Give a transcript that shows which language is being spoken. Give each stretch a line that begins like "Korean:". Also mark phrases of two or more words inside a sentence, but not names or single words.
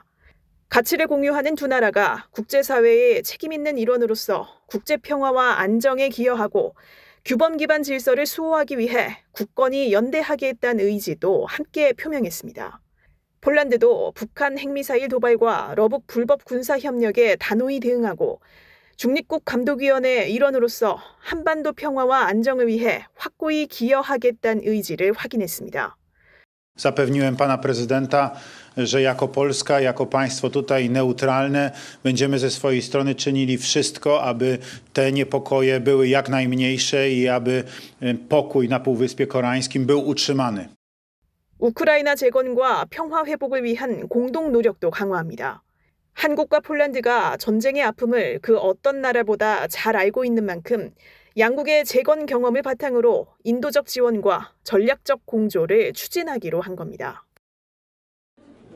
Korean: 가치를 공유하는 두 나라가 국제사회의 책임 있는 일원으로서 국제평화와 안정에 기여하고 규범 기반 질서를 수호하기 위해 굳건히 연대하게 했다는 의지도 함께 표명했습니다. 폴란드도 북한 핵미사일 도발과 러북 불법 군사협력에 단호히 대응하고 중립국 감독위원회 일원으로서 한반도 평화와 안정을 위해 확고히 기여하겠다는 의지를 확인했습니다.
Polish: Zapewniłem pana prezydenta, że jako Polska, jako państwo tutaj neutralne będziemy ze swojej strony czynili wszystko, aby te niepokoje były jak najmniejsze i aby pokój na Półwyspie Koreańskim był utrzymany.
Korean: 우크라이나 재건과 평화 회복을 위한 공동 노력도 강화합니다. 한국과 폴란드가 전쟁의 아픔을 그 어떤 나라보다 잘 알고 있는 만큼 양국의 재건 경험을 바탕으로 인도적 지원과 전략적 공조를 추진하기로 한 겁니다.